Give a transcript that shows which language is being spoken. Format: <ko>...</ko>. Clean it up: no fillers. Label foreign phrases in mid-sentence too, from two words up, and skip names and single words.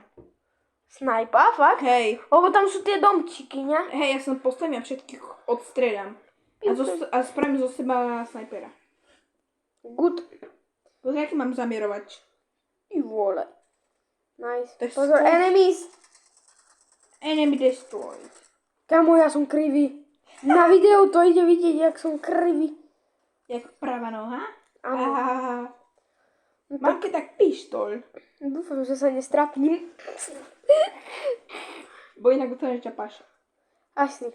<sk>Snajpa, fakt? Hej. Lebo tam sú tie domčíky, ne? Hej, ja som postavím a všetkých odstrieľam. A spravím zo seba snajpera. Good. Pozri, aký mám zamierovač. I vole. Nice. To je Pozor, skôr- enemies.</sk> <en>Enemy destroyed.</en> <sk>Kamo, ja som krivý. Na videu to ide vidieť, jak som krivý. Jak pravá noha? Áno. Mám keď tak pištol. Dúfam, že sa nestrapním. Bo inak to ťa paša. Asi.</sk>